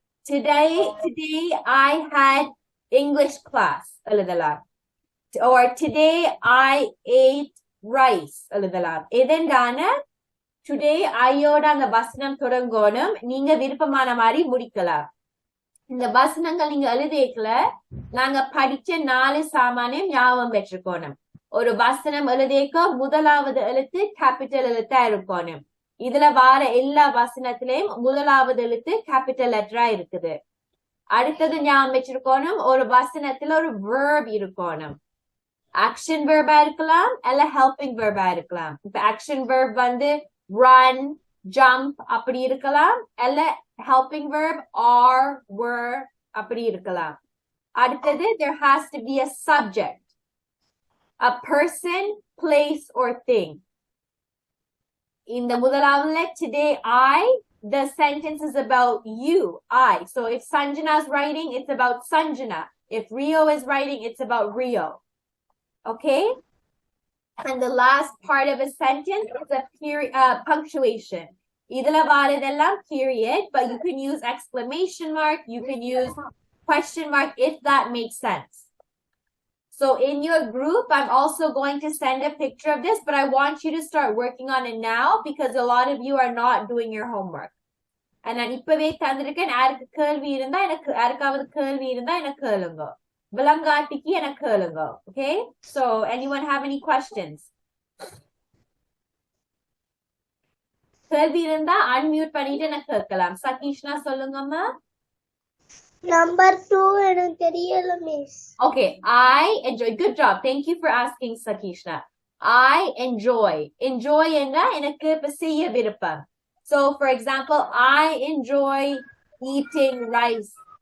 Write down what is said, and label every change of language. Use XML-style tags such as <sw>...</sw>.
<en>Today I had English class எழுதலாம். Or today I ate rice எழுதலாம்.</en> <ta>இதென்றான today ஐயோட அந்த வசனம் தொடங்கணும். நீங்க விருப்பமான மாதிரி முடிக்கலாம். இந்த வசனங்கள் நீங்க எழுதிக்கல நாங்க படிச்ச 4 சாமானியம் ஞாபகம் வச்சுக்கணும். ஒரு வசனம் எழுதிக்க முதலாவது எழுத்து கேபிட்டல் எழுத்தா இருக்கணும். இதுல வார எல்லா வசனத்திலையும் முதலாவது எழுத்து கேபிட்டல் லெட்டரா இருக்குது. அடுத்தது ஞாபகம் வச்சிருக்கணும், ஒரு வசனத்துல ஒரு verb இருக்கணும். ஆக்ஷன் வெர்பா இருக்கலாம் அல்ல ஹெல்பிங் வெர்பா இருக்கலாம். இப்ப ஆக்ஷன் வெர்ப் வந்து run, jump அப்படி இருக்கலாம் அல்ல helping verb are, were அப்படி இருக்கலாம்.</ta> <en>அடுத்தது there has to be a subject, a person, place or thing.</en> <ta>இந்த முதலாவதுல</ta> <en>today the sentence is about you, I. So if Sanjana is writing, it's about Sanjana. If Rio is writing, it's about Rio. Okay? And the last part of a sentence is a period, punctuation.</en> <ta>Idhula varadellam</ta> <en>period, but you can use exclamation mark, you can use question mark if that makes sense. So in your group, I'm also going to send a picture of this, but I want you to start working on it now because a lot of you are not doing your homework.</en> <ta>And நான் இப்பவே தந்திருக்கேன், யாருக்கு கேள்வி இருந்தா எனக்கு யாருக்காவது கேள்வி இருந்தா எனக்கு கேளுங்க. விளங்காட்டிக்கு எனக்கு கேளுங்க. Okay?</ta> <en>So anyone have any questions?</en> <ta>கேள்வி இருந்தா unmute பண்ணிட்டு எனக்கு கேட்கலாம். சதீஷ்னா சொல்லுங்கம்மா. Number 2 எனக்கு தெரியல miss.</ta> <en>Okay, I enjoy. Good job. Thank you for asking, Sakishna. I enjoy.</en> <ta>Enjoy என்றா எனக்கு இப்ப செய்ய விருப்பம்.</ta> <en>So for example, I enjoy eating rice.</en>